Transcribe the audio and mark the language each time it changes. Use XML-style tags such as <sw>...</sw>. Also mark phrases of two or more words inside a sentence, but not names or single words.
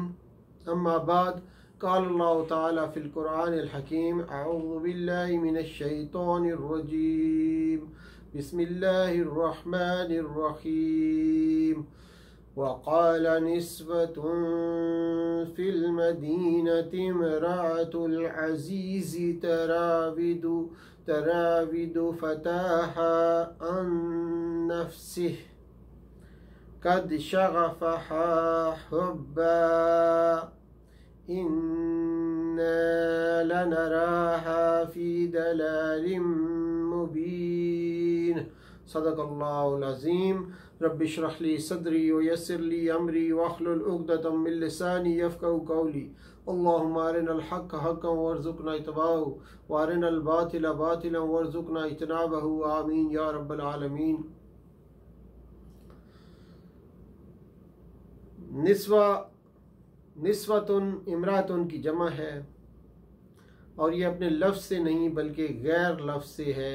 <ar>أما بعد قال الله تعالى في القرآن الحكيم أعوذ بالله من الشيطان الرجيم بسم الله الرحمن الرحيم. وقال نسوة في المدينة امرأة العزيز تراود فتاها عن نفسه قد شغفها حبا إنا لنراها في ضلال مبين. صدق الله العظيم. رب اشرح لي صدري ويسر لي أمري واحلل عقدة من لساني يفقهوا قولي. اللهم أرنا الحق حقا وارزقنا اتباعه وأرنا الباطل باطلا وارزقنا اجتنابه. آمين يا رب العالمين. نسوة امرأة</ar> <ur>کی جمع ہے اور یہ اپنے لفظ سے نہیں بلکہ غیر لفظ سے ہے.</ur>